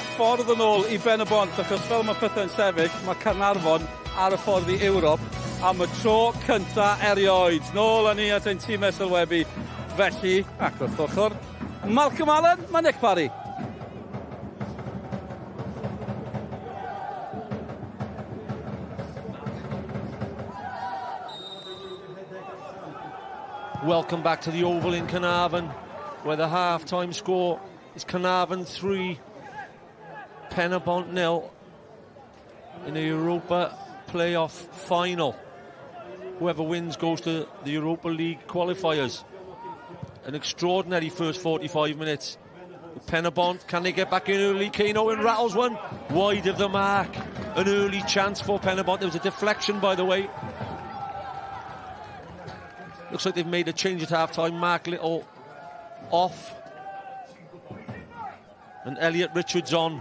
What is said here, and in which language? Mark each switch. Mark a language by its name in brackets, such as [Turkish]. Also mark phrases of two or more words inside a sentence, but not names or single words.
[Welsh] ffordd yn ôl I Ben-y-bont, achos fel mae pethau'n sefyll, mae Caernarfon ar y ffordd I Ewrop am y tro cynta erioed. Nôl â ni at ein tîmau sylwebu. Felly, ac wrth ochr, Malcolm Allen, mae Nick Parry. [English] Welcome back to the Oval in Caernarfon, where the half-time score is Caernarfon 3, Pen-y-bont 0 in the Europa playoff final. Whoever wins goes to the Europa League qualifiers. An extraordinary first 45 minutes. Pen-y-bont, can they get back in early? Quay rattles one wide of the mark. An early chance for Pen-y-bont. There was a deflection, by the way. Looks like they've made a change at half-time. Marc Little off. And Elliot Richards on.